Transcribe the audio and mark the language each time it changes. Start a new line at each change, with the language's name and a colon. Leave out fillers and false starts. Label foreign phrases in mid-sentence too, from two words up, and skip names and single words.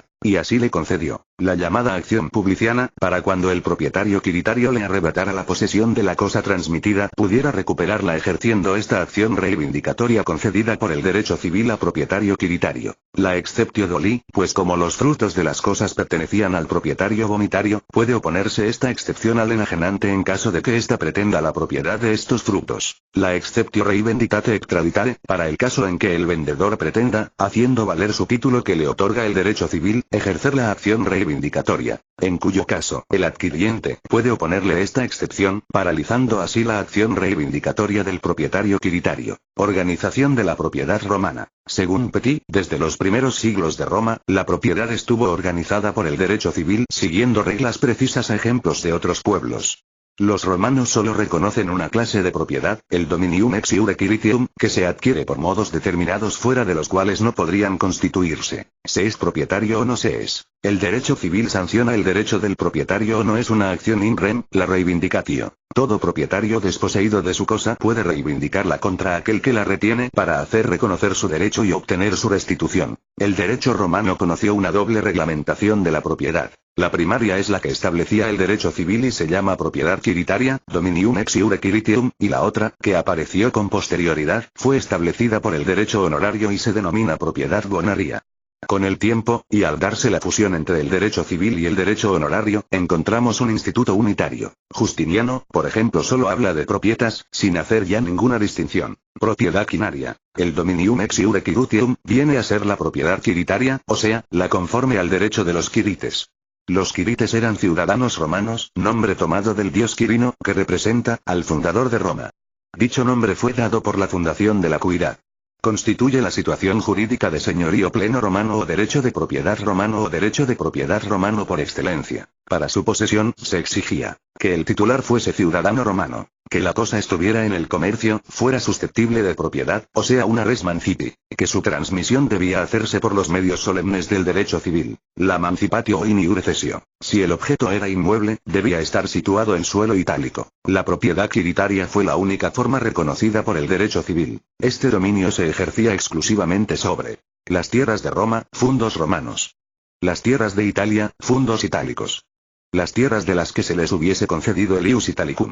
Spanish: Y así le concedió la llamada acción publiciana, para cuando el propietario quiritario le arrebatara la posesión de la cosa transmitida, pudiera recuperarla ejerciendo esta acción reivindicatoria concedida por el derecho civil a propietario quiritario. La
Latin: exceptio doli,
Spanish: pues como los frutos de las cosas pertenecían al propietario bonitario, puede oponerse esta excepción al enajenante en caso de que ésta pretenda la propiedad de estos frutos.
Latin: La exceptio reivinditate extraditare,
Spanish: para el caso en que el vendedor pretenda, haciendo valer su título que le otorga el derecho civil, ejercer la acción reivindicatoria, en cuyo caso, el adquiriente puede oponerle esta excepción, paralizando así la acción reivindicatoria del propietario quiritario. Organización de la propiedad romana. Según Petit, desde los primeros siglos de Roma, la propiedad estuvo organizada por el derecho civil, siguiendo reglas precisas a ejemplos de otros pueblos. Los romanos solo reconocen una clase de propiedad, el
Latin: dominium ex iure quiritium,
Spanish: que se adquiere por modos determinados fuera de los cuales no podrían constituirse. Se es propietario o no se es. El derecho civil sanciona el derecho del propietario o no es una acción
Latin: in rem,
Spanish: la reivindicatio. Todo propietario desposeído de su cosa puede reivindicarla contra aquel que la retiene para hacer reconocer su derecho y obtener su restitución. El derecho romano conoció una doble reglamentación de la propiedad. La primaria es la que establecía el derecho civil y se llama propiedad quiritaria,
Latin: dominium ex iure quiritium,
Spanish: y la otra, que apareció con posterioridad, fue establecida por el derecho honorario y se denomina propiedad bonaria. Con el tiempo, y al darse la fusión entre el derecho civil y el derecho honorario, encontramos un instituto unitario. Justiniano, por ejemplo, solo habla de propietas, sin hacer ya ninguna distinción. Propiedad quinaria. El
Latin: dominium ex iure quiritium
Spanish: viene a ser la propiedad quiritaria, o sea, la conforme al derecho de los quirites. Los quirites eran ciudadanos romanos, nombre tomado del dios Quirino, que representa al fundador de Roma. Dicho nombre fue dado por la fundación de la cuidad. Constituye la situación jurídica de señorío pleno romano o derecho de propiedad romano por excelencia. Para su posesión, se exigía que el titular fuese ciudadano romano, que la cosa estuviera en el comercio, fuera susceptible de propiedad, o sea una
Latin: res mancipi,
Spanish: que su transmisión debía hacerse por los medios solemnes del derecho civil, la
Latin: mancipatio in iure cessio.
Spanish: Si el objeto era inmueble, debía estar situado en suelo itálico. La propiedad quiritaria fue la única forma reconocida por el derecho civil. Este dominio se ejercía exclusivamente sobre las tierras de Roma, fundos romanos. Las tierras de Italia, fundos itálicos. Las tierras de las que se les hubiese concedido el
Latin: ius italicum.